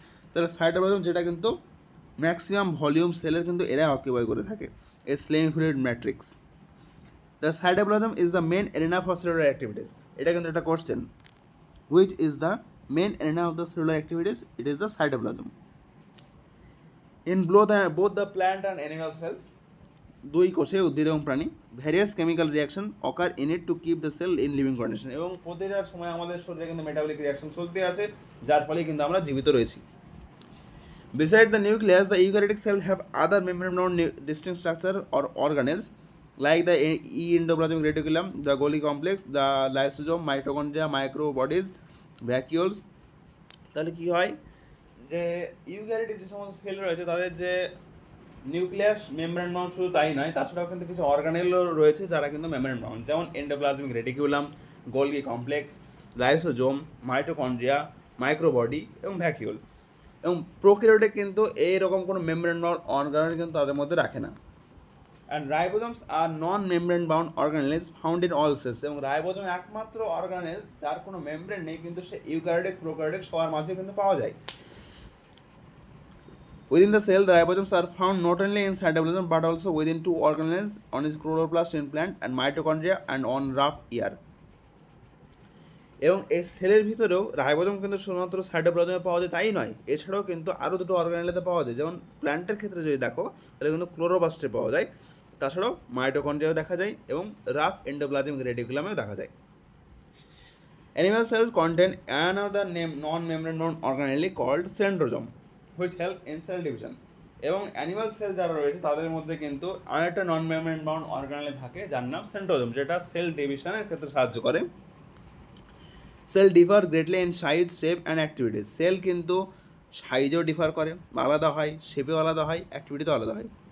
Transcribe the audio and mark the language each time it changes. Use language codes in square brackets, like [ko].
[bn] তাহলে সাইটোপ্লাজম যেটা কিন্তু ম্যাক্সিমাম ভলিউম সেলের কিন্তু এরা অকুপাই করে থাকে এই semi fluid matrix. [en] The cytoplasm is the main arena for cellular activities. [bn] এটা কিন্তু একটা question, [en] Which is the main arena of the cellular activities? It is the cytoplasm. In both the plant and animal cells, [bn] দুই কোষে উদ্ভিদ এবং প্রাণী, [en] various chemical reaction occur in it to keep the cell in living condition, [bn] এবং প্রতিটা সময় আমাদের শরীরে কিন্তু মেটাবলিক রিয়াকশন চলতে আছে, যার ফলে কিন্তু আমরা জীবিত রয়েছি। [en] Beside the nucleus, the eukaryotic cell have other membrane-bound distinct structure or organelles like the endoplasmic reticulum, the Golgi complex, the lysosome, mitochondria, microbodies, vacuoles. [bn] তাহলে কি হয় যে ইউক্যারিওটিক যে সমস্ত সেল রয়েছে তাদের যে নিউক্লিয়াস মেমব্রেন বাউন্ড, শুধু তাই নয়, তাছাড়াও কিন্তু কিছু অর্গানেলও রয়েছে যারা কিন্তু মেমব্রেন বাউন্ড, যেমন endoplasmic reticulum, Golgi complex, lysosome, mitochondria, মাইক্রোবডি এবং ভ্যাকিউল। এবং প্রোক্যারিওটে কিন্তু এইরকম কোনো মেমব্রেন বাউন্ড অর্গানেল কিন্তু তাদের মধ্যে রাখে না। [en] and ribosomes are non membrane bound organelles found in all cells, [bn] এবং রাইবোজোম একমাত্র অর্গানেলস যার কোনো মেমব্রেন নেই, কিন্তু সে ইউক্যারিওটিক প্রোক্যারিওটিক সবার মাঝে কিন্তু পাওয়া যায়। [en] Within the cell, the ribosomes are found not only in cytoplasm but also within two organelles, on its chloroplast in plant and mitochondria and on rough ear. [bn] এবং এই সেলের ভিতরেও রাইবোজোম কিন্তু শুধুমাত্র সাইটোপ্লাজমে পাওয়া যায় তাই নয়, এছাড়াও কিন্তু আরও দুটো অর্গানেলেতে পাওয়া যায়, যেমন প্ল্যান্টের ক্ষেত্রে যদি দেখো তাহলে কিন্তু ক্লোরোপ্লাস্টে পাওয়া যায়, তাছাড়াও মাইটোকন্ড্রিয়াও দেখা যায় এবং রাফ এন্ডোপ্লাজমিক রেটিকুলামেও দেখা যায়। [en] Animal cells contain another non-membrane bound organelle called centrosome, which help in cell division. [bn] এবং অ্যানিমাল সেল যারা রয়েছে তাদের মধ্যে কিন্তু আরেকটা নন মেমব্রেন বাউন্ড অর্গানেল থাকে যার নাম সেন্ট্রোজোম, যেটা সেল ডিভিশনের ক্ষেত্রে সাহায্য করে। [en] Cell differ greatly in size, shape and activities. [bn] Sell কিন্তু সাইজেও ডিফার করে, আলাদা হয়, শেপেও আলাদা হয়, অ্যাক্টিভিটিতেও আলাদা হয়।